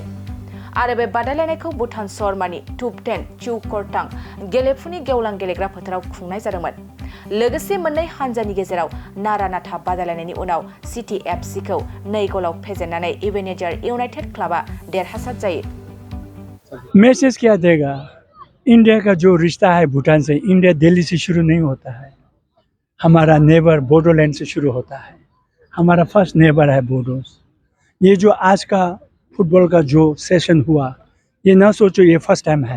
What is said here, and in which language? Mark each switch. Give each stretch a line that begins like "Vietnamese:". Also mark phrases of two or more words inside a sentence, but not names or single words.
Bodo: आरो बे बादायलायनायखौ भुटान सहरमानि टुपटेन सिउकरटां गेलेफुनि गेवलां गेलेग्रा फोथाराव खुंनाय जादोंमोन। लोगोसे मोननै हानजानि गेजेराव नारा नाथा बादायलायनायनि उनाव सिटी एफसीखौ 2 गलाव फेजेननानै इभेनेजार इउनाइटेड क्लाबा देरहासार जायो।
Hindi: मैसेज क्या देगा? इंडिया का जो रिश्ता है भूटान से, इंडिया दिल्ली से शुरू नहीं होता है। हमारा नेबर बोडोलैंड से शुरू होता है। हमारा
English: first neighbour
Hindi: है बोडोस। ये जो आज का फुटबॉल का जो सेशन हुआ, ये ना सोचो ये
English: first time
Hindi: है।